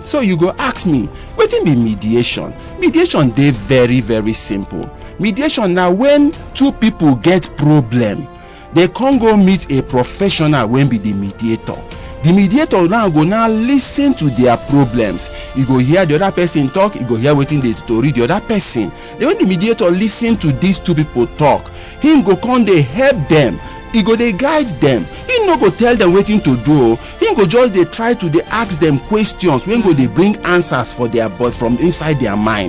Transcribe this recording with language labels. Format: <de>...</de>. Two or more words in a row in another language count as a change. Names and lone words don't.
<pcm>So you go ask me, what be mediation? Mediation dey very, very simple. Mediation now when two people get problem, they can't go meet a professional when be the mediator. The mediator now go listen to their problems. You go hear the other person talk, you go hear wetin dey story the other person. Then when the mediator listen to these two people talk, him go come dey help them. He go dey guide them. He no go tell them wetin to do. He go just dey try to dey ask them questions when go dey bring answers for their but from inside their mind.</pcm>